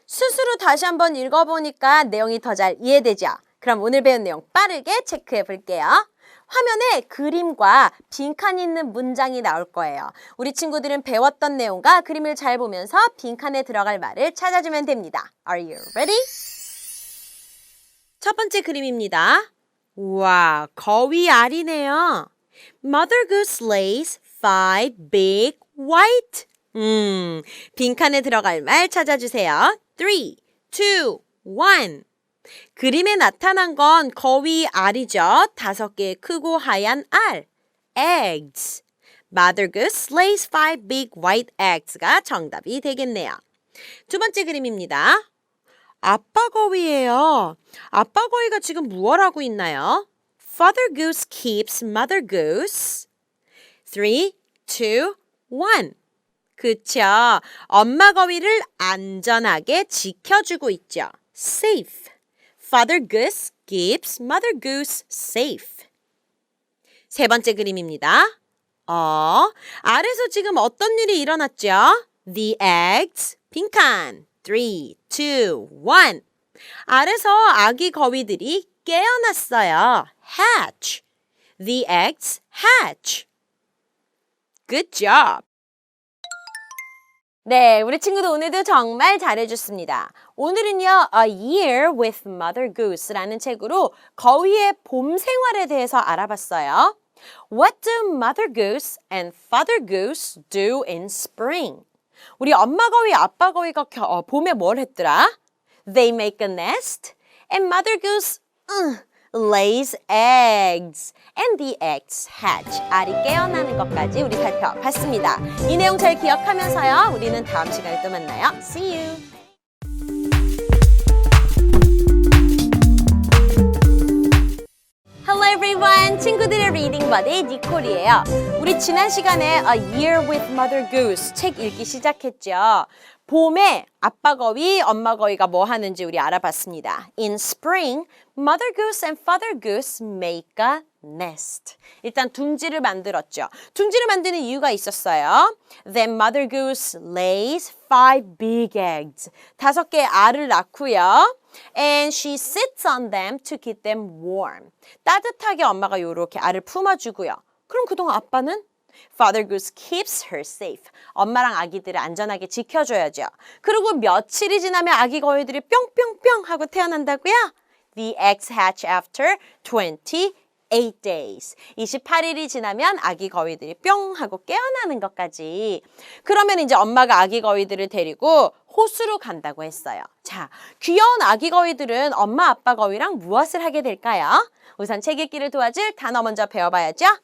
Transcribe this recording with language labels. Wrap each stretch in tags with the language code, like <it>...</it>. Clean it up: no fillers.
<ko>스스로 다시 한번 읽어보니까 내용이 더 잘 이해되죠? 그럼 오늘 배운 내용 빠르게 체크해 볼게요. 화면에 그림과 빈칸이 있는 문장이 나올 거예요. 우리 친구들은 배웠던 내용과 그림을 잘 보면서 빈칸에 들어갈 말을 찾아주면 됩니다.</ko> <en>Are you ready?</en> <ko>첫 번째 그림입니다. 우와, 거위 알이네요.</ko> <en>Mother Goose lays 5 big white</en> <ko>빈칸에 들어갈 말 찾아주세요.</ko> <en>3, 2, 1.</en> <ko>그림에 나타난 건 거위 알이죠. 5개의 크고 하얀 알. Eggs.</ko> <en>Mother goose lays 5 big white eggs가</en> <ko>정답이 되겠네요. 두 번째 그림입니다. 아빠 거위예요. 아빠 거위가 지금 무얼 하고 있나요?</ko> <en>Father goose keeps mother goose. 3, 2, 1.</en> <ko>그쵸. 엄마 거위를 안전하게 지켜주고 있죠.</ko> <en>Safe. Father goose keeps mother goose safe.</en> <ko>세 번째 그림입니다. 알에서 지금 어떤 일이 일어났죠?</ko> <en>The eggs. 빈칸. 3, 2, 1.</en> <ko>알에서 아기 거위들이 깨어났어요.</ko> <en>Hatch. The eggs hatch. Good job.</en> <ko>네, 우리 친구들 오늘도 정말 잘해줬습니다. 오늘은요, A Year with Mother Goose라는 책으로 거위의 봄 생활에 대해서 알아봤어요.</ko> <en>What do Mother Goose and Father Goose do in spring?</en> <ko>우리 엄마 거위, 아빠 거위가 봄에 뭘 했더라?</ko> <en>They make a nest and Mother Goose lays eggs and the eggs hatch.</en> <ko>알이 깨어나는 것까지 우리 살펴봤습니다. 이 내용 잘 기억하면서요. 우리는 다음 시간에 또 만나요.</ko> <en>See you. Hello everyone.</en> <ko>친구들의 리딩 버디 니콜이에요. 우리 지난 시간에 A Year with Mother Goose 책 읽기 시작했죠. 봄에 아빠 거위, 엄마 거위가 뭐 하는지 우리 알아봤습니다.</ko> <en>In spring, Mother Goose and Father Goose make a nest.</en> <ko>일단 둥지를 만들었죠. 둥지를 만드는 이유가 있었어요.</ko> <en>Then Mother Goose lays 5 big eggs.</en> <ko>5개의 알을 낳고요.</ko> <en>And she sits on them to keep them warm.</en> <ko>따뜻하게 엄마가 이렇게 알을 품어주고요. 그럼 그동안 아빠는</ko> <en>Father Goose keeps her safe.</en> <ko>엄마랑 아기들을 안전하게 지켜줘야죠. 그리고 며칠이 지나면 아기 거위들이 뿅뿅뿅 하고 태어난다고요?</ko> <en>The eggs hatch after 28 days.</en> <ko>28일이 지나면 아기 거위들이 뿅 하고 깨어나는 것까지. 그러면 이제 엄마가 아기 거위들을 데리고 호수로 간다고 했어요. 자, 귀여운 아기 거위들은 엄마 아빠 거위랑 무엇을 하게 될까요? 우선 책 읽기를 도와줄 단어 먼저 배워봐야죠.</ko>